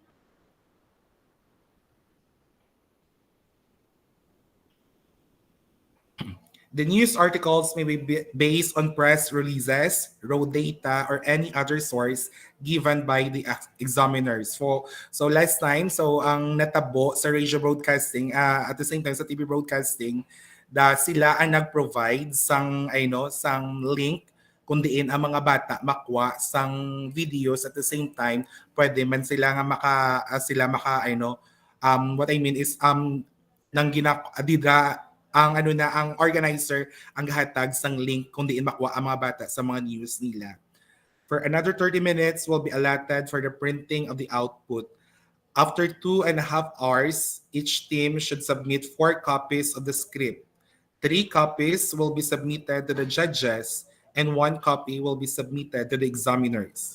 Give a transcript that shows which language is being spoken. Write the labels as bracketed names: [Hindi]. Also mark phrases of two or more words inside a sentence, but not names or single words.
[English] The news articles may be based on press releases, raw data, or any other source given by the examiners. [Hiligaynon] So last time, so ang natabo sa [English] radio broadcasting, at the same time [Hiligaynon] sa [English] TV broadcasting, [Hiligaynon] sila ang nag-provide sang link kung diin ang mga bata makwa sang videos [English] at the same time [Hiligaynon] pwede man sila nga [English] what I mean is [Hiligaynon] nang adida ang organizer ang gahatag sang link kung diin makuha ang mga bata sa mga news nila. [English] For another 30 minutes will be allotted for the printing of the output. After 2.5 hours, each team should submit 4 copies of the script. 3 copies will be submitted to the judges and 1 copy will be submitted to the examiners.